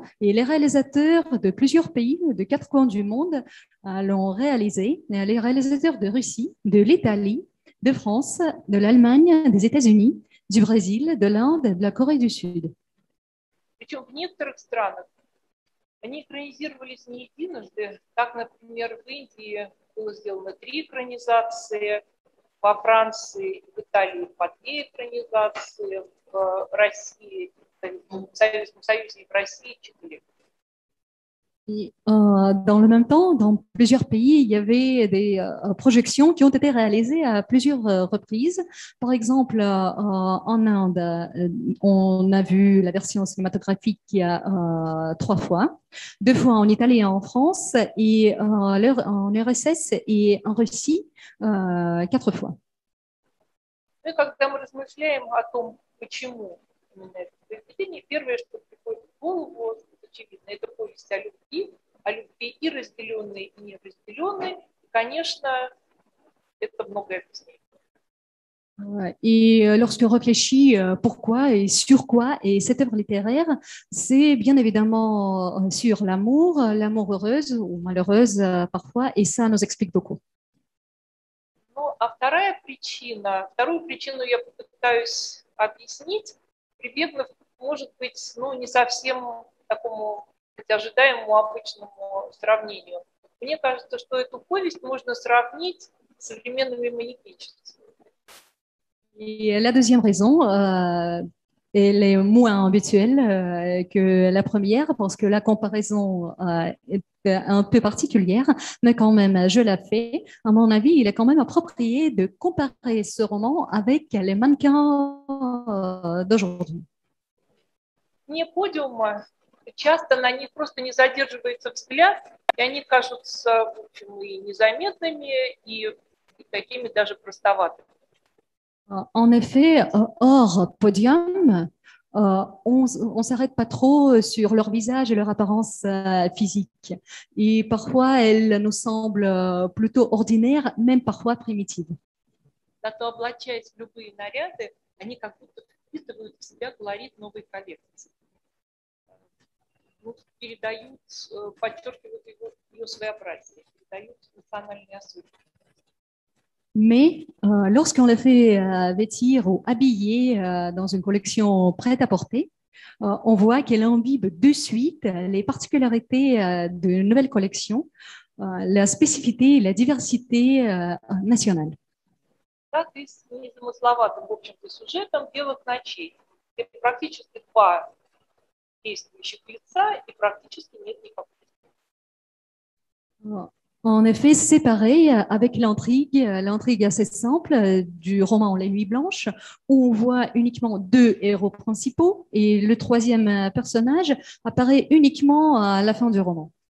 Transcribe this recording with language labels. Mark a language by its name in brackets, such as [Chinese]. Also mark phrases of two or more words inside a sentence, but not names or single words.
[French] Et les réalisateurs de plusieurs pays, de 4 coins du monde, l'ont réalisé. Les réalisateurs de Russie, de l'Italie, de France, de l'Allemagne, des États-Unis, du Brésil, de l'Inde, de la Corée du Sud. [Russian] Причем в некоторых странах они экранизировались не единожды. Так, например, в Индии было сделано 3 экранизации, во Франции, в Италии по 2 экранизации, в России, в Советском Союзе и в России 4. [French] Et, dans le même temps, dans plusieurs pays, il y avait des projections qui ont été réalisées à plusieurs reprises. Par exemple, en Inde, on a vu la version cinématographique il y a 3 fois, 2 fois en Italie et en France, et en URSS et en Russie 4 fois. [Russian] Ну и когда мы размышляем о том, почему именно это произведение, первое, что приходит в голову, очевидно, это повесть о любви и разделенной, и неразделенной. И, конечно, это многое объясняет. [French] Et lorsque on réfléchit pourquoi et sur quoi est cette œuvre littéraire, c'est bien évidemment sur l'amour, l'amour heureuse ou malheureuse parfois, et ça nous explique beaucoup. [Russian] Ну, а вторую причину я попытаюсь объяснить, прибегнув, может быть, не совсем такому ожидаемому обычному сравнению. Мне кажется, что эту повесть можно сравнить с современными манекенщицами. [French] Et la deuxième raison, elle est moins habituelle que la première, parce que la comparaison est un peu particulière, mais quand même, je la fais. À mon avis, il est quand même approprié de comparer ce roman avec les mannequins d'aujourd'hui. [Russian] Вне подиума часто на них просто не задерживается взгляд, и они кажутся, в общем, и незаметными, и такими даже простоватыми. [French] En effet, hors podium, on ne s'arrête pas trop sur leur visage et leur apparence physique. Et parfois, elles nous semblent plutôt ordinaires, même parfois primitives. [Russian] Зато облачаясь в любые наряды, они как будто впитывают в себя колорит новой коллекции. Передают, подчеркивают ее своеобразие, передают национальные особенности. [French] Mais lorsqu'on le fait vêtir ou habiller dans une collection prête à porter, on voit qu'elle imbibe de suite les particularités d'une nouvelle collection, la spécificité et la diversité nationale. [Russian] Так и с незамысловатым, в общем-то, сюжетом «Белых ночей». Это практически два действующих лица и практически нет никакого. [French] En effet, c'est pareil avec l'intrigue assez simple du roman Les Nuits Blanches, où on voit uniquement deux héros principaux et le troisième personnage apparaît uniquement à la fin du roman.